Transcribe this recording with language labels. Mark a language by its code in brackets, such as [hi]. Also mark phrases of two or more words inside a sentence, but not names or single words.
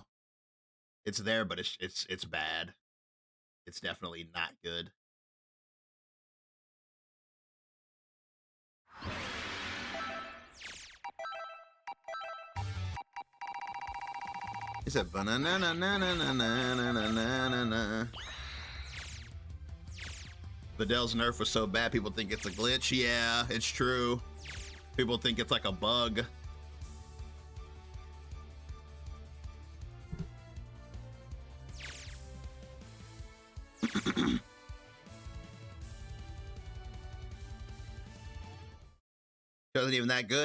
[en] It's there, but it's bad. It's definitely not good. He said banana na na na na na na na na. Vidal's nerf was so bad, people think it's a glitch. Yeah, it's true. People think it's like a bug. Wasn't even that good.